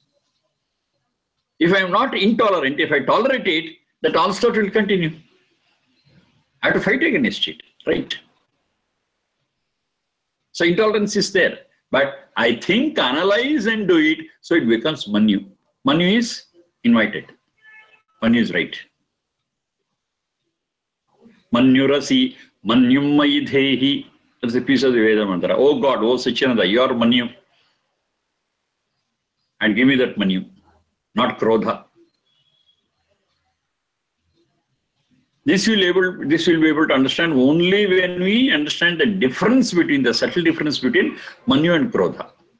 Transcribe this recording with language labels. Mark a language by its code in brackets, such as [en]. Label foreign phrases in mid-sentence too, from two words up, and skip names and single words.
[en] If I am not intolerant, if I tolerate it, that onslaught will continue. I have to fight against it, right? So intolerance is there. But I think, analyze and do it, so it becomes manu. Manu is invited. Manu is right. [sa] Manyurasi, manyum mayidehi. [en] That's a piece of the Veda mantra. Oh God, oh Sachinanda, you are manu. And give me that manu, not krodha. This will be able to understand only when we understand the difference between, the subtle difference between manu and krodha.